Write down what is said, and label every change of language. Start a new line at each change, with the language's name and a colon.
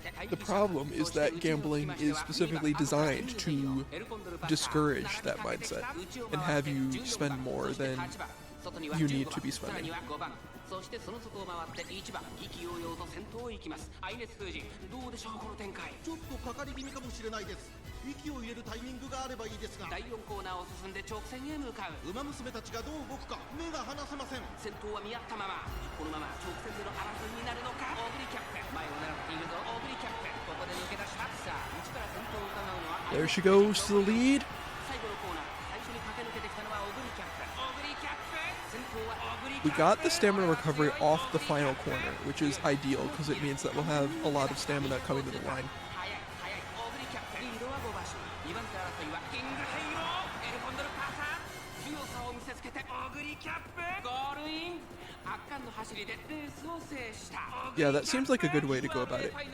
English: The problem is that gambling is specifically designed to discourage that mindset and have you spend more than you need to be spending.
Japanese: そしてその外を回って1番意気揚々と先頭を行きますアイネス封じどうでしょうこの展開ちょっとかかり気味かもしれないです息を入れるタイミングがあればいいですが第4コーナーを進んで直線へ向かう馬娘たちがどう動くか目が離せません先頭は見合ったままこのまま直線での争いになるのかオグリキャップ前を狙っているぞオグリキャップここで抜け出したさあ内から先頭を伺うのは
English: There she goes to the lead.
Japanese: 最後のコーナー最初に駆け抜けてきたのはオグリキャップオグリキャップ先頭はオグリキャップ
English: We got the stamina recovery off the final corner, which is ideal because it means that we'll have a lot of stamina coming to the line.
Japanese: 速い速いオグリキャップリードは5馬身2番手争いはキングヘイローエルコンドルパーサー強さを見せつけてオグリキャップゴールイン圧巻の走りでレースを制した
English: Yeah, that seems like a good way to go about it.